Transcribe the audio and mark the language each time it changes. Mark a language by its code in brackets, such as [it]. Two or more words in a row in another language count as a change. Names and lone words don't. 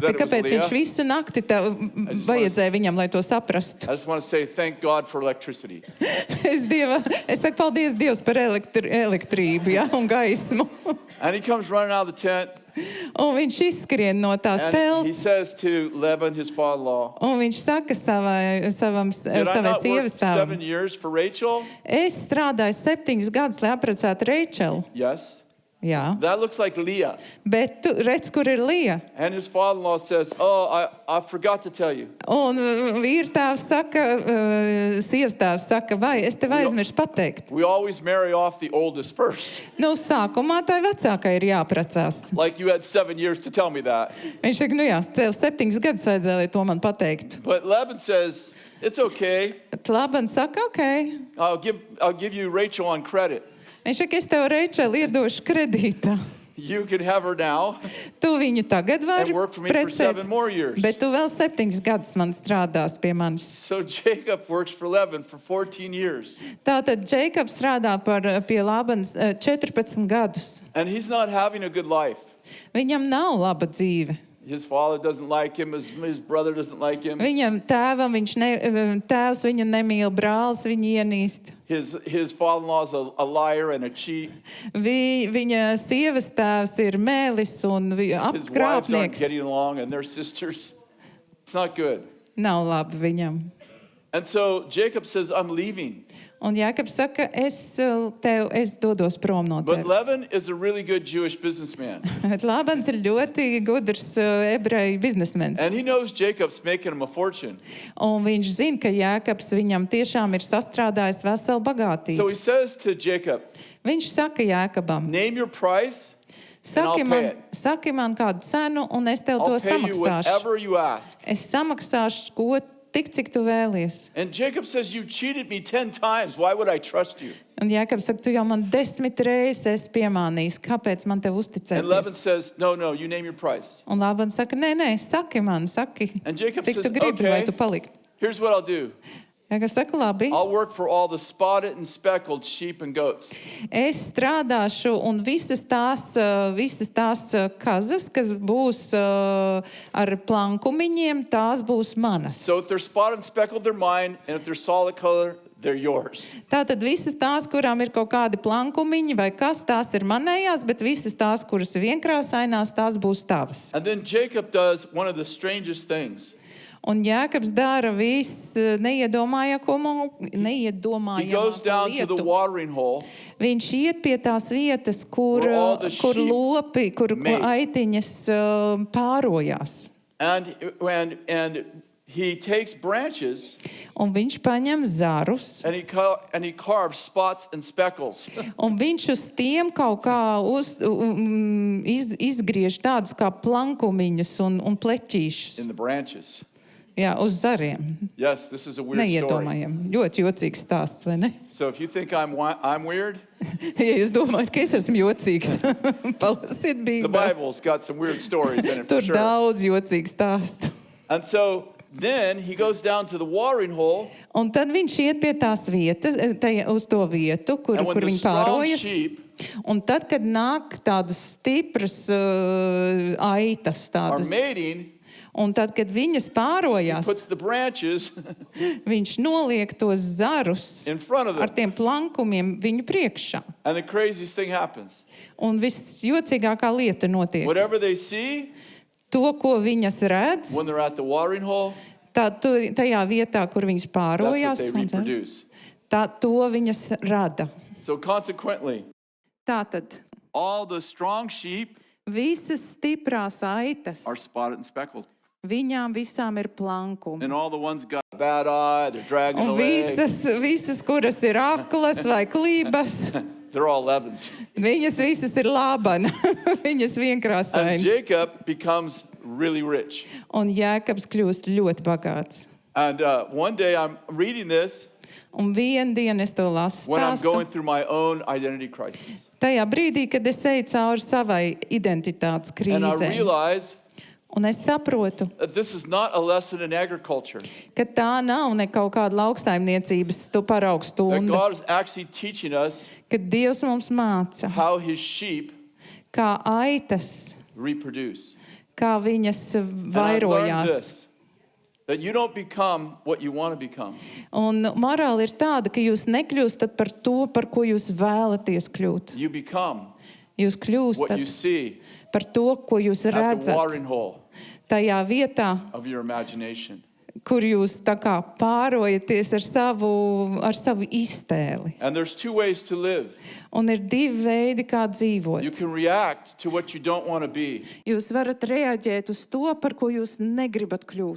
[en] That it was [lv] kāpēc Leah? viņš visu nakti vajadzēja viņam, lai to saprastu. [en] I just want to say thank God for electricity. [lv] Es saku paldies Dievs par elektrību, jā, un gaismu. [en] And he comes running out of the tent, [lv] Un viņš izskrien no tās [en] and he [lv] telts, [en] says to Laban, his father-in-law, [lv] un viņš saka [en] did I [lv] savai [en] not work [lv] sievas 7 tēvam: [en] years for Rachel? [lv] Es strādāju 7 gadus, lai apprecētu Reičelu. [en] Yes. [lv] Jā, [en] That looks like Leah. [lv] bet tu redz, kur ir Lija. [en] And his father-in-law says, oh, I forgot to tell you. [lv] Un vīrtēvs saka, sievas tēvs saka, vai es tev aizmirsu pateikt. [en] We always marry off the oldest first. [lv] Nu, sākumā tai vecākai ir jāprecās. [en] Like you had 7 years to tell me that. [lv] Viņš saka, nu jā, tev 7 gadus vajadzēja, lai to man pateiktu. [en] But Laban says, it's okay. [lv] Labans saka, ok. [en] I'll give you Rachel on credit. [lv] Viņš saka, es tev Reičelu iedošu kredītā. [en] You can have her now [lv] Tu viņu tagad vari [en] and work for me for [lv] precēt, [en] 7 more years. [lv] bet tu vēl 7 gadus man strādās pie manis. [en] So Jacob works for Laban for 14 years. [lv] Tātad Džeikabs strādā pie Labans 14 gadus. [en] And he's not having a good life. [lv] Viņam nav laba dzīve. [en] His father doesn't like him. His brother doesn't like him. [lv] Viņam tēvam, tēvs viņu nemīl, brālis viņu ienīst. [en] His father-in-law is a liar and a cheat. [lv] Viņa sievas tēvs ir mēlis un [en] His wives aren't [lv] apkrāpnieks. [en] getting along and they're sisters. It's not good. [lv] Nav labi viņam. [en] And so Jacob says, I'm leaving. [lv] Un Jākabs saka, es dodos prom no [en] But [lv] tevis. [en] Laban is a really good Jewish businessman. [lv] Bet Labans ir ļoti gudrs ebreju biznesmenis. [en] And he knows Jacob's making him a fortune. [lv] Un viņš zina, ka Jākabs viņam tiešām ir sastrādājis veselu [en] So [lv] bagātību. [en] he says to Jacob, [lv] Viņš saka Jākabam, [en] name your price and I'll pay it. [lv] saki man kādu cenu, un es tev to [en] I'll pay you [lv] samaksāšu. [en] whatever you ask. [lv] Es samaksāšu, ko tik, cik tu vēlies. [en] And Jacob says, you cheated me 10 times. Why would I trust you? [lv] Un Jākabs saka, tu jau man 10 reizes esi piemānījis, kāpēc man tev [en] And Laban [lv] uzticēties? [en] says, no, you name your price. [lv] Un Labans saka, nē, saki man, saki, [en] And Jacob [lv] cik [en] says, [lv] tu gribi, [en] okay. [lv] lai tu paliki. [en] Here's what I'll do. [lv] Jākabs saka, labi, [en] I'll work for all the spotted and speckled sheep and goats. [lv] es strādāšu un visas tās kazas, kas būs ar plankumiņiem, tās būs manas. [en] So if they're spotted and speckled, they're mine. And if they're solid color, they're yours. [lv] Tātad visas tās, kurām ir kaut kādi plankumiņi vai kas, tās ir manējās, bet visas tās, kuras ir vienkrāsainās, tās būs tavas. [en] And then Jacob does one of the strangest things. [lv] Un Jākabs dara visu [en] He goes down to the [lv] lietu. [en] watering hole. [lv] Viņš iet pie tās vietas, kur [en] Where all the sheep [lv] lopi, kur [en] mate. [lv] aitiņas pārojās. [en] And he takes branches [lv] Un viņš paņem zarus, [en] and he carves spots and speckles. [lv] un viņš uz tiem kaut kā izgriež tādus kā plankumiņus un pleķīšus. [en] In the branches. [lv] Jā, uz zariem. [en] Yes, this is a weird story. [lv] Neiedomājam. Ļoti jocīgs stāsts, vai ne? [en] So if you think I'm weird, [lv] Ja jūs domājat, ka es esmu jocīgs, palasiet [en] the [lv] Bībeli. [en] Bible's got some weird stories in it for [lv] Tur [en] sure. [lv] daudz jocīgu stāstu. [en] And so then he goes down to the watering hole, [lv] Un tad viņš iet pie tās vietas, uz to vietu, kur [en] and when the [lv] viņi [en] strong [lv] pārojas. [en] sheep [lv] Un tad, kad nāk tādas stipras aitas, [en] are [lv] tādas, [en] mating, [lv] un tad, kad viņas [en] he [lv] pārojas, [en] puts the branches [lv] viņš noliek tos zarus [en] in front of [lv] ar [en] them. [lv] tiem plankumiem viņu priekšā. [en] And the craziest thing happens. [lv] Un visjocīgākā lieta notiek. [en] Whatever they see [lv] To, ko viņas redz, [en] when they're at the watering hole, [lv] tajā vietā, kur viņas [en] that's what [lv] pārojās, [en] they reproduce. [lv] to viņas rada. [en] So consequently, [lv] Tātad [en] all the strong sheep [lv] visas stiprās aitas, [en] are spotted and speckled. [lv] viņām visām ir plankumi. [en] And all the ones got a bad eye, they're dragging a [lv] Un [en] leg, [lv] visas, kuras ir aklas vai klības, [en] they're all Labans. [lv] viņas visas ir labana, viņas [en] And [lv] vienkrāsainas. [en] Jacob becomes really rich. [lv] Un Jākabs kļūst ļoti bagāts. [en] And one day I'm reading this, [lv] Un vienu dienu es to lasu [en] when I'm [lv] stāstu. [en] going through my own identity crisis. [lv] Tajā brīdī, kad es eju cauri savai identitātes [en] And I [lv] krīzē. [en] realize [lv] Un es saprotu, [en] that this is not a lesson in agriculture. [lv] ka tā nav ne kaut kāda lauksaimniecības paraugu [en] That [lv] stunda. [en] God is actually teaching us [lv] Kad Dievs mums māca, [en] how his sheep [lv] kā aitas, [en] reproduce. [lv] kā viņas [en] And I've learned [lv] vairojās. [en] this, that you don't become what you want to become. [lv] Un morāli ir tāda, ka jūs nekļūstat par to, par ko jūs vēlaties kļūt. [en] You become [lv] Jūs [en] what you [lv] kļūstat [en] see [lv] par to, ko jūs [en] at the [lv] redzat [en] watering hole [lv] tajā vietā, [en] of your imagination. [lv] kur jūs tā kā pārojaties ar savu iztēli. [en] And there's two ways to live. [lv] Un ir divi veidi, kā [en] You [lv] dzīvot. [en] can react to what you don't want to be, [lv] Jūs varat reaģēt uz to, par ko jūs negribat kļūt.